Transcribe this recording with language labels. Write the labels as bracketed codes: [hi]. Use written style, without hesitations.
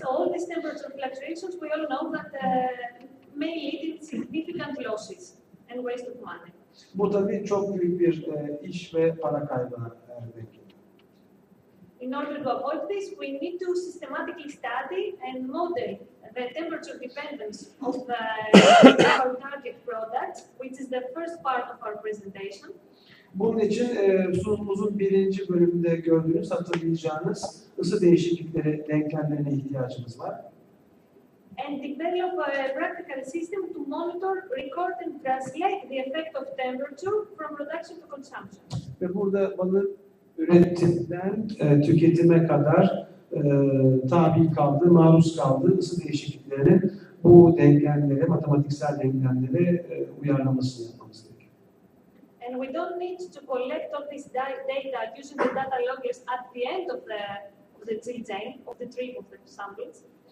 [en] So all these temperature fluctuations, we all know that may lead to significant losses and waste of money. [tr] Bu tabii çok büyük bir iş ve para kaybına denk geliyor. [en] In order to avoid this, we need to systematically study and model the temperature dependence of our target product, which is the first part of our presentation. [tr] Bunun için sunumumuzun birinci bölümünde gördüğünüz, hatırlayacağınız ısı değişiklikleri denklemlerine ihtiyacımız var. [en] And develop a practical system to monitor, record and translate the effect of temperature from production to consumption. [tr] Ve burada balın üretimden tüketime kadar tabi kaldığı, maruz kaldığı ısı değişikliklerinin bu denklemlere, matematiksel denklemlere uyarlamasını yapmamız gerekiyor. [en] And we don't need to collect all this data using the data loggers at the end of the tree chain, of the tree of the samples.